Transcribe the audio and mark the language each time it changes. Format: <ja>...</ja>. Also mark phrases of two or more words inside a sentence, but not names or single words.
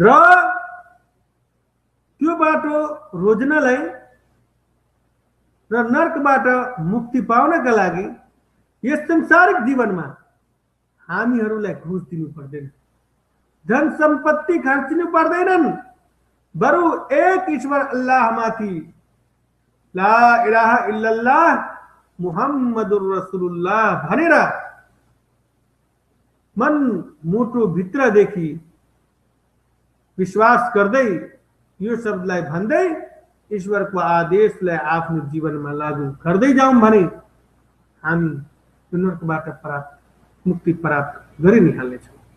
<ne>र त्यो बाटो रोज्नलाई र नरकबाट मुक्ति पाउनका लागि यस संसारिक जीवनमा हामीहरूलाई घुस दिनु पर्दैन, धन सम्पत्ति खर्चिनु पर्दैनन्, बरु एक ईश्वर अल्लाहमाथि</ne> <ar>لا إله إلا الله محمد رسول الله</ar> <ne>भनेर मन मुटु भित्रदेखि विश्वास गर्दै यो शब्दलाई भन्दै ईश्वरको आदेशलाई आफ्नो जीवनमा लागू गर्दै जाउँ भने हामी नरकबाट मुक्ति प्राप्त गरि नै हाल्नेछौँ।</ne>